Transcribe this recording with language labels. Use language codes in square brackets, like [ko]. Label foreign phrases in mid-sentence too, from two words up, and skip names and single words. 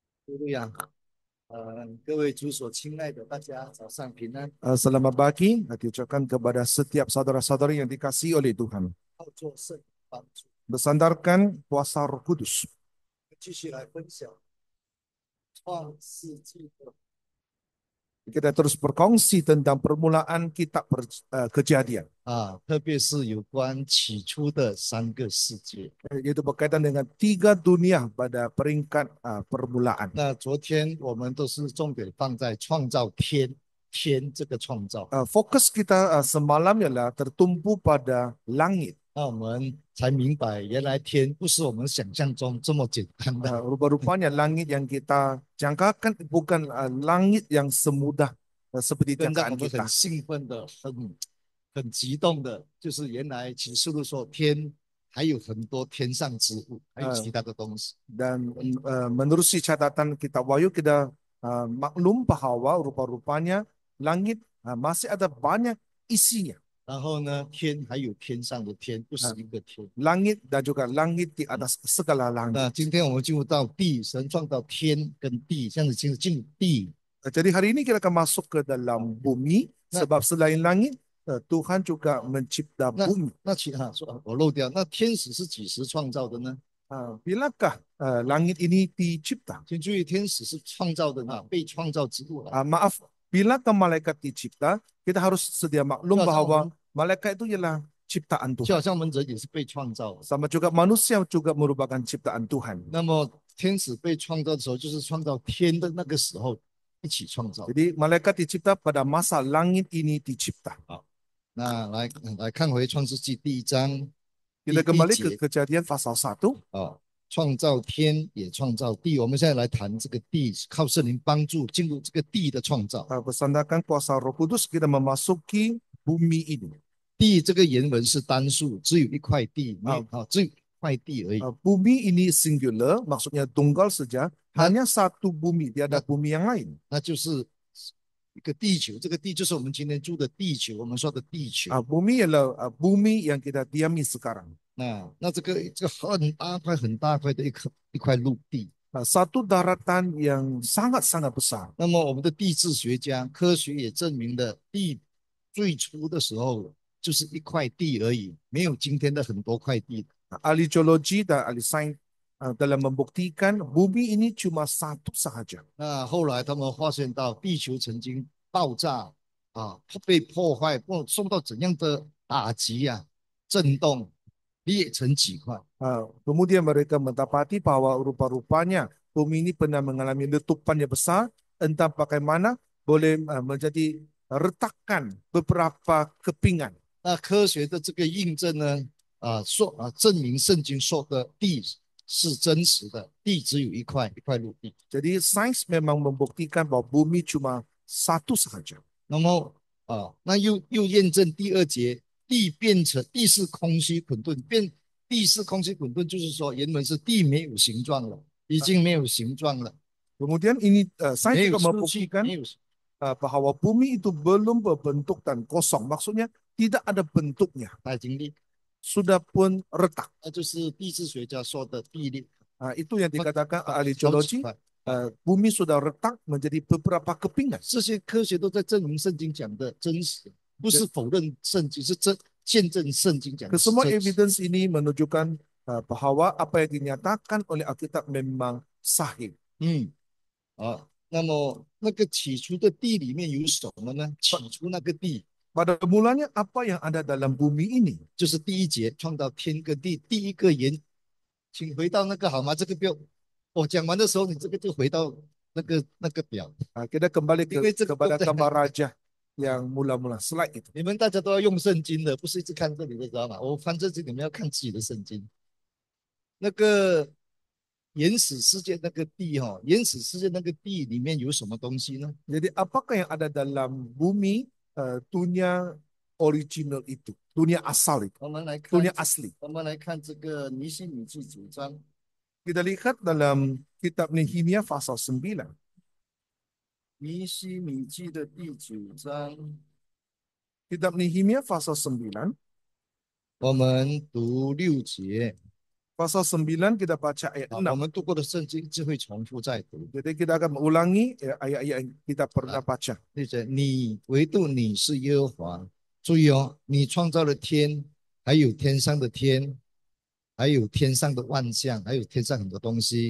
[zh] 路亚，各位主所亲爱的，大家早上平安。 [ms] Selamat pagi, diucapkan kepada setiap saudara-saudari yang dikasihi oleh Tuhan. [zh] 好做圣帮助， [ms] Bersandarkan kuasa Roh Kudus, [zh] 继续来分享创世纪的 [ms] kita terus berkongsi tentang permulaan kitab Kejadian, [zh] 特别是有关起初的3个世界。 [ms] yaitu berkaitan dengan tiga dunia pada peringkat permulaan. [zh] 那昨天我们都是重点放在创造天，天这个创造， [ms] Fokus kita semalam ialah tertumpu pada langit. [zh] 那我们才明白原来天不是我们想象中这么简单的。 [ms] Rupa-rupanya langit yang kita jangkakan bukan langit yang semudah seperti [zh] 更让我 [ms] jangkaan [zh] 们很 [ms] kita. [zh] 兴奋的、很激动的，就是原来启示录说天还有很多天上之物，还有 Uh, 其他的东西。 [ms] Dan menerusi catatan kitab Wahyu kita maklum bahwa rupa-rupanya langit masih ada banyak isinya. [zh] 然后呢，天还有天上的天，不是 Uh, 一个天。 [ms] Langit dan juga langit di atas segala [zh] 那 [ms] langit. [zh] 今天我们进入到地，神创造天跟地，这样子进入地。 [ms] Jadi hari ini kita akan masuk ke dalam bumi [zh] 那 [ms] sebab selain langit Tuhan juga mencipta [zh] 那 [ms] bumi. [zh] 那其他说我漏掉，那天使是几时创造的呢？ [ms] Bilakah langit ini dicipta? [zh] 请注意，天使是创造的啊，被创造之物来。 [ms] Maaf, bilakah malaikat dicipta? Kita harus sedia [zh] 就 [ms] maklum [zh] 好像我 [ms] bahwa [zh] 们， [ms] malaikat itu ialah ciptaan [zh] 就好 [ms] Tuhan. [zh] 像我们人也是被创造的。 [ms] Sama juga manusia juga merupakan ciptaan Tuhan. [zh] 那么天使被创造的时候，就是创造天的那个时候一起创造。 [ms] Jadi malaikat dicipta pada masa langit ini dicipta. [zh] 好，那来看回创世纪第1章 [ms] Kita [zh] 第一 [ms] kembali ke [zh] 节 [ms] Kejadian pasal 1. [zh] 啊，创造天也创造地。我们现在来谈这个地，靠圣灵帮助进入这个地的创造。 [ms] Bersandarkan kuasa Roh Kudus kita memasuki bumi ini. [zh] 地这个原文是单数，只有一块地，没有只有一块地而已。 [ms] Bumi ini singular, maksudnya tunggal saja, [zh] 那 [ms] hanya satu bumi, tiada [zh] 那 [ms] bumi yang lain. [zh] 那就是一个地球，这个地就是我们今天住的地球，我们说的地球。 [ms] Bumi ialah bumi yang kita diami sekarang. [zh] 那这个很大块的一块陆地。 [ms] Satu daratan yang sangat-sangat besar. [zh] 那么我们的地质学家、科学也证明了，地最初的时候就是一块地而已，没有今天的很多块地。 [ms] Ahli geologi dan ahli sains dalam membuktikan bumi ini cuma satu sahaja. [zh] 那后来他们发现到地球曾经爆炸被破坏，或受到怎样的打击震动，裂成几块。 [ms] Kemudian mereka mendapati bahwa rupa-rupanya bumi ini pernah mengalami letupan yang besar, entah bagaimana boleh menjadi retakan beberapa kepingan. [zh] 那科学的这个印证呢，证明圣经说的地是真实的，地只有一块陆地。 [ms] Jadi sains memang membuktikan bahwa bumi cuma satu sahaja. [zh] 那么那又验证第2节，地是空虚混沌，地是空虚混沌，就是说原文是地没有形状了，已经没有形状了， [ms] Kemudian ini sains [zh] 没有 [ms] juga [zh] 数据， [ms] membuktikan [zh] 没有 [ms] bahwa bumi itu belum berbentuk dan kosong. Maksudnya tidak ada bentuknya, [zh] 它已经裂， [ms] sudah pun retak. [zh] 那就是地质学家说的地裂。 [ms] Itu yang dikatakan ahli [zh] 好几 [ms] geologi, [zh] 块， [ms] bumi sudah retak menjadi beberapa kepingan. [zh] 这些科学都在证明圣经讲的真实，不是否认圣经，是见证圣经讲的是 [ms] Kesemua [zh] 真实。 [ms] evidence ini menunjukkan bahwa apa yang dinyatakan oleh Alkitab memang sahih. [zh] 那么那个起初的地里面有什么呢？起初那个地 [ms] Pada mulanya apa yang ada dalam bumi ini? [zh] 就是第1节创造天跟地，第一个言，请回到那个好吗？这个表我讲完的时候，你这个就回到那个表， [ms] Kita kembali [zh] 因为这个 [ms] kepada gambar raja yang mula-mula slide itu. [zh] 你们大家都要用圣经的，不是一直看这里的，知道吗？我翻这里，你们要看自己的圣经。那个原始世界那个地原始世界那个地里面有什么东西呢？ [ms] Jadi apakah yang ada dalam bumi dunia original itu, dunia asal itu, [zh] 我们来看， [ms] dunia asli. [zh] 我们来看这个尼希米记9章， [ms] Kita lihat dalam kitab Nehemia pasal 9. [zh] 尼希米记的第9章， [ms] Kitab Nehemia pasal 9, [zh] 我们读6节。 [ms] pasal 9 kita baca ayat [zh] 我 [ms] 6. [zh] 们读过的圣经就会重复再读。 [ms] Jadi kita akan mengulangi ayat-ayat yang kita pernah baca. [zh] 对着你，唯独你是耶和华。注意哦，你创造了天，还有天上的天，还有天上的万象，还有天上很多东西。